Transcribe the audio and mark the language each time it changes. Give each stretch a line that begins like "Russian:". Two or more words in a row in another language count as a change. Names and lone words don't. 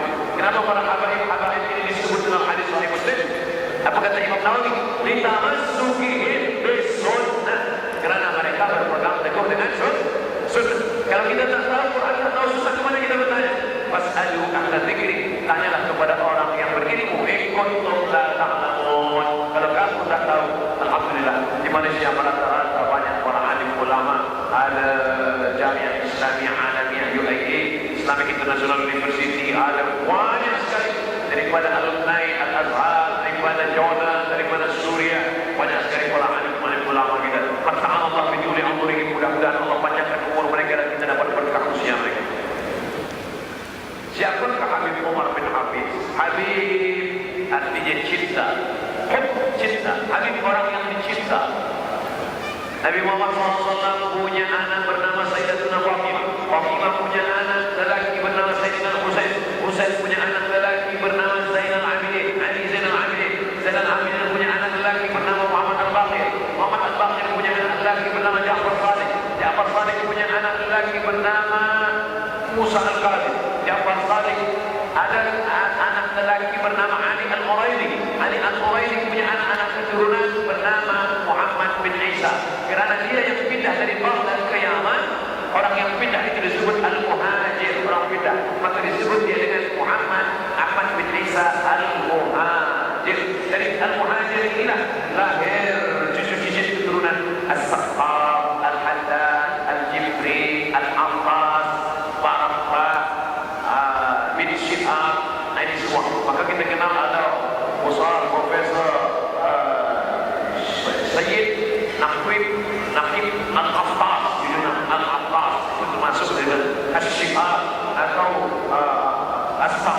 Malay: Kenapa para habaib ini disebut dalam hadis Sahih Muslim? Apa kata Imam Nawawi?
Arabic: لتمسكهم بالسنة,
Malay: kerana mereka berpegang teguh dengan sunnah. Kalau kita tak tahu Quran, tak tahu sunnah, kemana kita bertanya?
Arabic: فاسألوا أهل الذكر,
Malay: tanyalah kepada orang yang berilmu.
Arabic: إن كنتم لا تعلمون,
Malay: kalau kamu tak tahu. Alhamdulillah, di Malaysia rata-rata banyak para alim ulama, ada Jamiah Islamiyah Alamiyah UIA, Islamic International University, ada banyak sekali daripada alumni Al-Azhar, daripada Jordan, daripada Suria, banyak sekali para alim ulama kita.
Arabic: الله بطول عمرهم,
Malay: mudah-mudahan Allah panjangkan umur mereka dan kita dapat berkah usia mereka. Siapakah Habib Umar bin Habib? Habib artinya cinta. Cinta. Habib orang yang dicinta. Nabi Muhammad SAW punya anak bernama Sayyidatuna Fatimah. Fatimah punya anak lelaki bernama Sayyidina Husain. Husain punya anak lelaki bernama Zainal Abidin. Ali Zainal Abidin. Zainal Abidin punya anak lelaki bernama Muhammad Al-Baqir. Muhammad Al-Baqir punya anak lelaki bernama Ja'far Sadiq. Ja'far Sadiq punya anak lelaki bernama Musa Al-Qadir. Ja'far Sadiq ada anak lelaki bernama Ali Al-Quraidi. Ali Al-Quraidi punya anak-anak keturunan bernama Muhammad bin Isa. Kerana dia yang pindah dari Baghdad ke Yaman, orang yang pindah itu disebut Al-Muhajir, orang pindah. Maka disebut dia dengan Muhammad Ahmad bin Isa Al-Muhajir. Dari Al-Muhajir inilah lahir cucu-cucu keturunan As-Saqqaf, Al-Haddad, Al-Jibri, Al-Abbas, Barabah, bin Syihab. Nah ini semua. Maka kita kenal ada Musar, Profesor Sayyid Naqib Al-Abbas, Al-Abbas itu termasuk dengan As-Syihab atau As-Saq.